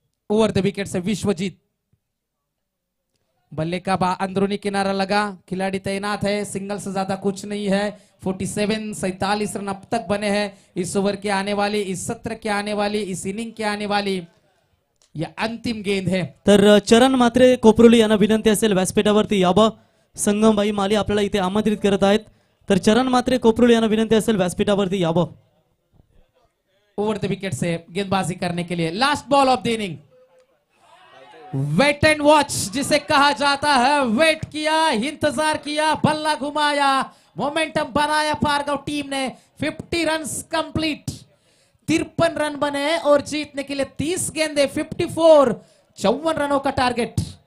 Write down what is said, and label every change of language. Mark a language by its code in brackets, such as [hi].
[hi] Over the wicket से विश्वजीत। बल्ले का अंदरूनी किनारा लगा, खिलाड़ी तैनात है, सिंगल से ज्यादा कुछ नहीं है। 47 रन अब तक बने हैं। इस ओवर के आने वाली, इस सत्र के आने वाली, इस इनिंग के आने वाली यह अंतिम गेंद है। [mr] तर चरण मात्रे कोपरोली यांना विनंती असेल व्यासपीठावरती यावं। संगमबाई माली आपल्याला इथे आमंत्रित करत आहेत, तर चरण मात्रे कोपरोली यांना विनंती असेल व्यासपीठावरती यावं। [hi] ओवर द विकेट से गेंदबाजी करने के लिए [en] Last ball of the inning. [hi] Wait and watch जिसे कहा जाता है, वेट किया, इंतजार किया, बल्ला घुमाया, मोमेंटम बनाया पारगांव टीम ने। 50 रन कंप्लीट, 53 रन बने और जीतने के लिए 30 गेंदे, 54, 54 रनों का टारगेट।